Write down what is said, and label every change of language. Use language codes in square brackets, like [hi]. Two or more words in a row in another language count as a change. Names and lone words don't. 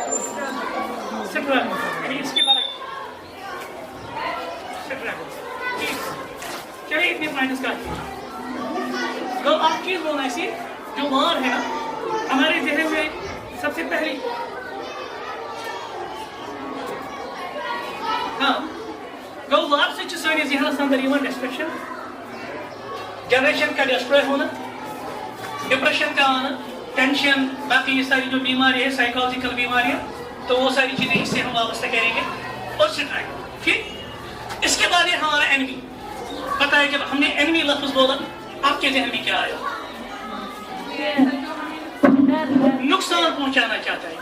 [ur] اس کے بعد چلیے اتنے پوائنٹس کا تو آپ چیز بولنا ایسی جو وار ہے نا ہمارے ذہن میں سب سے پہلی ہاں [ks] گو وار سے سٲنِس ذہنس اندر یِوان [ur] ڈسٹرکشن جنریشن کا ڈسٹروے ہونا ڈپریشن کا آنا ٹینشن باقی یہ ساری جو بیماری ہے سائیکالوجیکل بیماریاں تو وہ ساری چیزیں اس سے ہم وابستہ کریں گے اور سٹرائک. ٹھیک اس کے بعد یہ ہمارا اینمی پتہ ہے جب ہم نے اینمی لفظ بولا آپ کے ذہن میں کیا آیا نقصان پہنچانا چاہتا ہے.